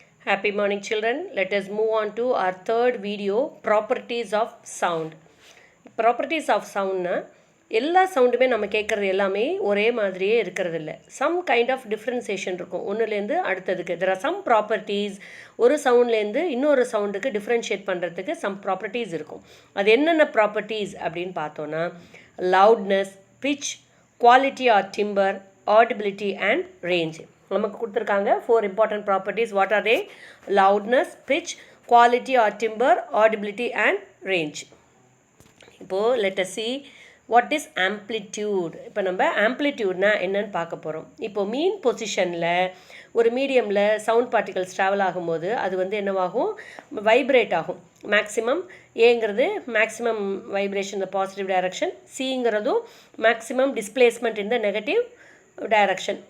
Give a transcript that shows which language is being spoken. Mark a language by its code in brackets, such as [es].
[en] Happy morning, children. Let us move on to our third video, properties of sound. Properties of sound [ta] na எல்லா சவுண்டுமே நம்ம கேட்குறது எல்லாமே ஒரே மாதிரியே இருக்கிறது இல்லை. [en] some kind of differentiation [ta] இருக்கும் ஒன்றுலேருந்து அடுத்ததுக்கு. [en] There are some properties. [ta] ஒரு சவுண்ட்லேருந்து இன்னொரு சவுண்டுக்கு டிஃப்ரென்ஷியேட் பண்ணுறதுக்கு [en] some properties [ta] இருக்கும். அது என்னென்ன ப்ராப்பர்ட்டிஸ் அப்படின்னு பார்த்தோன்னா [en] Loudness, pitch, quality or timbre, audibility and range. [ta] நமக்கு கொடுத்துருக்காங்க [en] 4 important properties. What are they? Loudness, pitch, quality or timbre, audibility and range. இப்போது let us see what is amplitude. [ta] இப்போ நம்ம ஆம்ப்ளிடியூட்னா என்னன்னு பார்க்க போகிறோம். இப்போ மீன் பொசிஷனில் ஒரு மீடியமில் சவுண்ட் பார்ட்டிகல்ஸ் ட்ராவல் ஆகும்போது அது வந்து என்னவாகும், வைப்ரேட் ஆகும். மேக்ஸிமம் ஏங்கிறது மேக்ஸிமம் வைப்ரேஷன் இந்த பாசிட்டிவ் டைரக்ஷன், சிங்கிறதும் மேக்ஸிமம் டிஸ்பிளேஸ்மெண்ட் இந்த நெகட்டிவ் டைரக்ஷன்.